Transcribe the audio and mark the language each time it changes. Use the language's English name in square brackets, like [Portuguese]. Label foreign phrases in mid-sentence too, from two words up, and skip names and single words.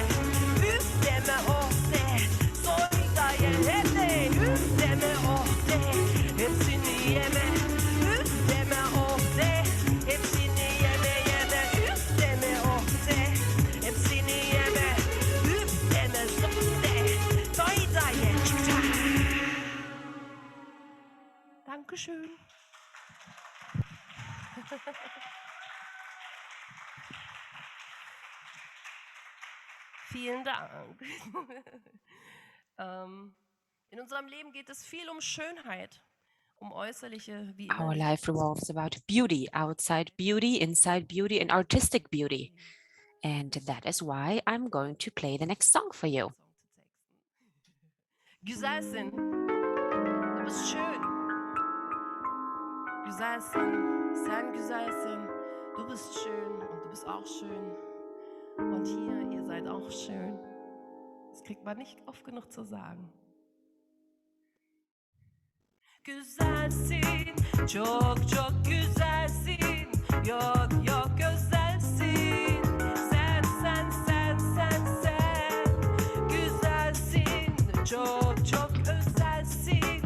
[Turkish] Üf deme oh de, soy da ye hele. Üf deme oh de, hepsini yeme. Üf deme oh de, hepsini yeme yeme. Üf deme oh de, hepsini yeme. Üf deme soy de, soy da ye. [German] Dankeschön. Vielen Dank. In unserem Leben geht es viel um Schönheit, um äußerliche wie [English] Our [German] innerliche. [English] life revolves about beauty, outside beauty, inside beauty, and artistic beauty. And that is why I'm going to play the next song for you. [Turkish] Güzelsin. [German] Du bist schön. [Turkish] Güzelsin. Sen güzelsin. [German] Du bist schön und du bist auch schön. Und hier, ihr seid auch schön. Das kriegt man nicht oft genug zu sagen. [Turkish] Güzelsin, çok çok güzelsin. Yok yok güzelsin. Sen sen sen sen sen. Güzelsin, çok çok özelsin.